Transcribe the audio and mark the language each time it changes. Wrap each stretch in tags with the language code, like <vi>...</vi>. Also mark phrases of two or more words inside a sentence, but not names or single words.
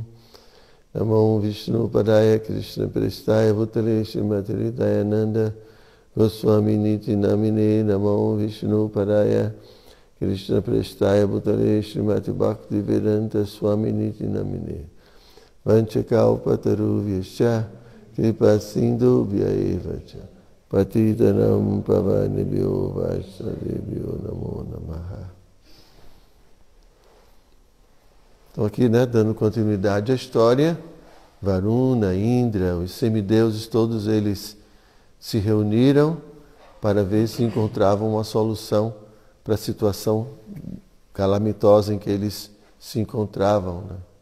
<sa>नमो विष्णु पादाय कृष्ण प्रेष्ठाय भूतले श्रीमते हृदयानन्द गोस्वामी इति नामिने नमो विष्णु पादाय कृष्ण प्रेष्ठाय भूतले श्रीमते भक्ति वेदान्त स्वामी इति नामिने वाञ्छाकल्पतरुभ्यश्च कृपा सिन्धुभ्य एव च पतितानां पावनेभ्यो वैष्णवेभ्यो नमो नमः.</sa> <pt>Então aqui, né, dando continuidade à história, Varuna, Indra, os semideuses, todos eles se reuniram para ver se encontravam uma solução para a situação calamitosa em que eles se encontravam, né?</pt>